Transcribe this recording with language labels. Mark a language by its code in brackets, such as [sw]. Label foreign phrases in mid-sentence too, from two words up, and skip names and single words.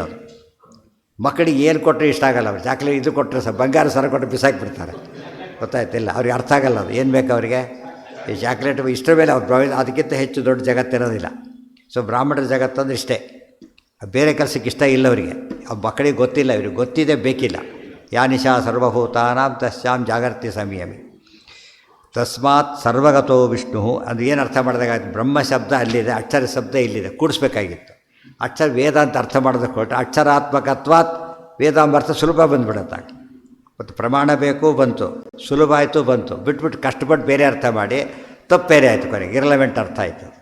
[kn] ಅದು ಮಕ್ಕಳಿಗೆ ಏನು ಕೊಟ್ಟರೆ ಇಷ್ಟ ಆಗಲ್ಲ. ಅವ್ರು ಚಾಕ್ಲೇಟ್ ಇದು ಕೊಟ್ಟರೆ ಬಂಗಾರ ಸರ ಕೊಟ್ಟರೆ ಬಿಸಾಕಿಬಿಡ್ತಾರೆ, ಗೊತ್ತಾಯ್ತಿಲ್ಲ. ಅವ್ರಿಗೆ ಅರ್ಥ ಆಗಲ್ಲ ಅದು ಏನು ಬೇಕು ಅವರಿಗೆ. ಈ ಚಾಕ್ಲೇಟ್ ಇಷ್ಟರ ಮೇಲೆ ಅವ್ರು ಅದಕ್ಕಿಂತ ಹೆಚ್ಚು ದೊಡ್ಡ ಜಗತ್ತಿರೋದಿಲ್ಲ. ಸೊ ಬ್ರಾಹ್ಮಣರ ಜಗತ್ತಂದ್ರೆ ಇಷ್ಟೇ, ಬೇರೆ ಕೆಲಸಕ್ಕೆ ಇಷ್ಟ ಇಲ್ಲ ಅವರಿಗೆ. ಆ ಮಕ್ಕಳಿಗೆ ಗೊತ್ತಿಲ್ಲ, ಇವ್ರಿಗೆ ಗೊತ್ತಿದೆ, ಬೇಕಿಲ್ಲ. [sa] ಯಾ ನಿಶಾ ಸರ್ವಭೂತಾನಾಂ ತಸ್ಯಾಂ ಜಾಗರ್ತಿ ಸಂಯಮಿ ತಸ್ಮಾತ್ ಸರ್ವಗತೋ ವಿಷ್ಣು. [kn] ಅದು ಏನು ಅರ್ಥ ಮಾಡಿದಾಗಾಯ್ತು? ಬ್ರಹ್ಮ ಶಬ್ದ ಅಲ್ಲಿದೆ, ಅಕ್ಷರ ಶಬ್ದ ಇಲ್ಲಿದೆ, ಕೂಡಿಸ್ಬೇಕಾಗಿತ್ತು. ಅಕ್ಷರ ವೇದ ಅಂತ ಅರ್ಥ ಮಾಡೋದಕ್ಕೆ ಹೊರಟು [sa] ಅಕ್ಷರಾತ್ಮಕತ್ವಾತ್ ವೇದಾಂಬರ್ಥ [kn] ಸುಲಭ ಬಂದುಬಿಡುತ್ತೆ. ಮತ್ತು ಪ್ರಮಾಣ ಬೇಕು ಬಂತು, ಸುಲಭ ಆಯಿತು ಬಂತು. ಬಿಟ್ಬಿಟ್ಟು ಕಷ್ಟಪಟ್ಟು ಬೇರೆ ಅರ್ಥ ಮಾಡಿ ತಪ್ಪು ಬೇರೆ ಆಯಿತು, ಕೊನೆಗೆ ಇರಲೆವೆಂಟ್ ಅರ್ಥ ಆಯಿತು.